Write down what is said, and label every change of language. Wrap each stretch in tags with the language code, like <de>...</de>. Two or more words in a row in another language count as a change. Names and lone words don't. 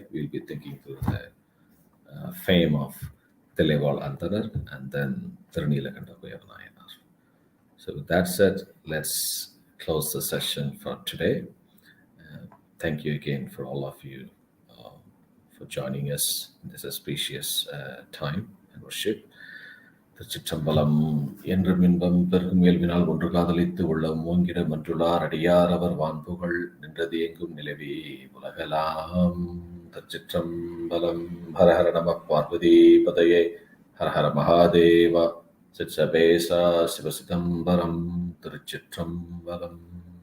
<en>We'll be thinking through the fame of Thillaival Andanar and then Thirunilakanda Nayanar. So with that said, let's close the session for today. Thank you again for all of you for joining us in this auspicious time and worship.</en> <ta>Thiruchitrambalam என்றும் இன்பம் பெருகும் இயல்பினால் ஒன்று காதலித்து உள்ளம் ஓங்கிட மன்றுளார் அடியார் அவர் வான்புகள் நின்றது எங்கும் நிலவே உலகலாம். Thiruchitrambalam.</ta> <sa>हर हर नमः पार्वती पतये. हर हर महादेव.</sa> <ta>சிற்சபேச சிவ சிதம்பரம். Thiruchitrambalam.</ta>